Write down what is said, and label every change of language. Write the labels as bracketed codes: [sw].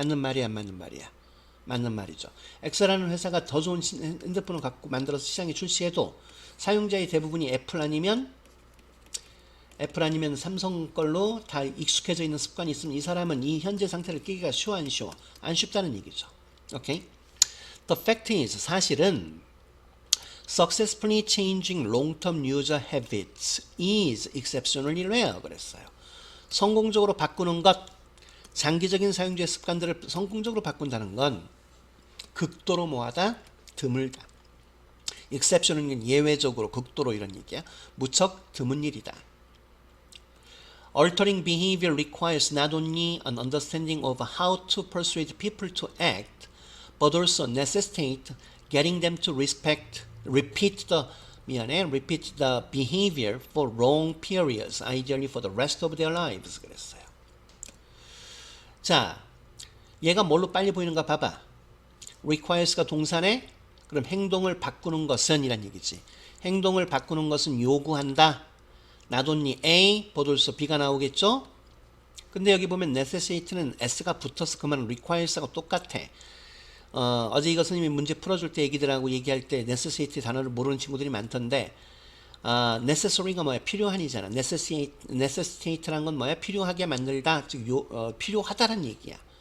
[ko] 맞는 말이야, 안 맞는 말이야? 맞는 말이죠. X라는 회사가 더 좋은 핸드폰을 갖고 만들어서 시장에 출시해도 사용자의 대부분이 애플 아니면 삼성 걸로 다 익숙해져 있는 습관이 있으면 이 사람은 이 현재 상태를 깨기가 쉬워 안 쉬워? 안 쉽다는 얘기죠. 오케이? [en] The fact is, [ko] 사실은 [en] successfully changing long-term user habits is exceptionally rare [ko] 그랬어요. 성공적으로 바꾸는 것, 장기적인 사용자의 습관들을 성공적으로 바꾼다는 건 극도로 뭐하다? 드물다. exception은 예외적으로, 극도로 이런 얘기야. 무척 드문 일이다. [en] Altering behavior requires not only an understanding of how to persuade people to act, but also necessitate getting them to repeat the behavior for long periods, ideally for the rest of their lives. [ko] 그랬어요. 자, 얘가 뭘로 빨리 보이는가 봐봐. requires가 동사네? 그럼 행동을 바꾸는 것은 이란 얘기지. 행동을 바꾸는 것은 요구한다. [en] not only A, but also B [ko] 가 나오겠죠? 근데 여기 보면 necessitate는 S가 붙어서 그 말은 requires하고 똑같아. 어제 이거 선생님이 문제 풀어줄 때 애기들하고 얘기할 때 necessitate 단어를 모르는 친구들이 많던데 necessary가 뭐야? 필요한이잖아. necessitate란 건 뭐야? 필요하게 만들다, 즉 필요하다란 얘기야.